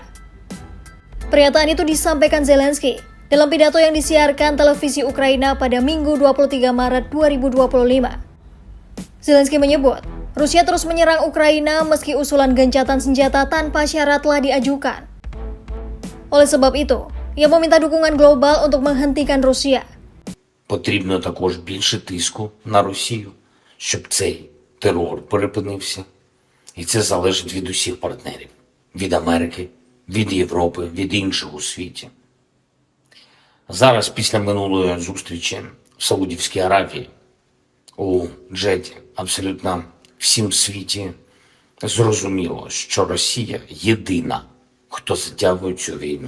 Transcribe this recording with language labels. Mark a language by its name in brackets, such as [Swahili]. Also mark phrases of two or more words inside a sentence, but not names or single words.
[Indonesian] Pernyataan itu disampaikan Zelensky dalam pidato yang disiarkan televisi Ukraina pada Minggu 23 Maret 2025. Zelensky menyebut, Rusia terus menyerang Ukraina meski usulan gencatan senjata tanpa syarat telah diajukan. Oleh sebab itu, ia meminta dukungan global untuk menghentikan Rusia. [Ukrainian] Потрібно також більше тиску на Росію, щоб цей терор припинився. І це залежить від усіх партнерів. Від Америки, від Європи, від інших у світі. Зараз, після минулої зустрічі в Саудівській Аравії, у Джеді, абсолютно всім світі зрозуміло, що Росія єдина, хто затягує цю війну.